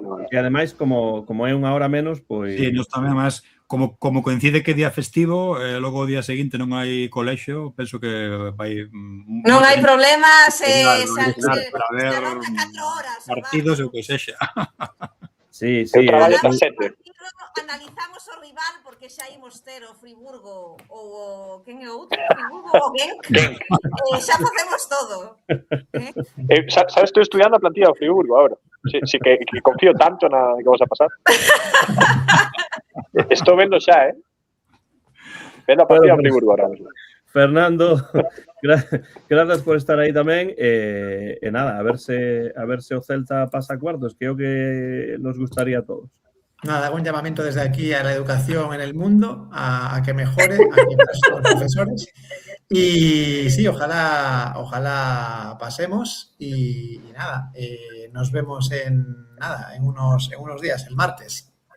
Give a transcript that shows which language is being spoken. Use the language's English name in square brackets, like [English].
[Galician] E ademais, como é unha hora menos, pois... Sí, nos tamén, además, como coincide que día festivo, logo o día seguinte non hai colexio, penso que vai... Non hai problema se para ver partidos ou que sexa. Sí. Eu traballo ata 7. Analizamos o rival porque xa imos ter o Friburgo ou quen é outro? Friburgo ou Genk. Xa facemos todo. Sabes, estou estudiando a plantilla do Friburgo agora. Sí, que confío tanto na que vas a pasar. Estou vendo xa, vendo a plantilla do Friburgo agora mesmo. Fernando, gracias por estar aí tamén e nada, a ver se o Celta pasa a cuartos, que é o que nos gustaría a todos. [Spanish] Nada, hago un llamamiento desde aquí a la educación en el mundo, a que mejore, a que los profesores. Y sí, ojalá pasemos y nada, nos vemos en unos días, el martes.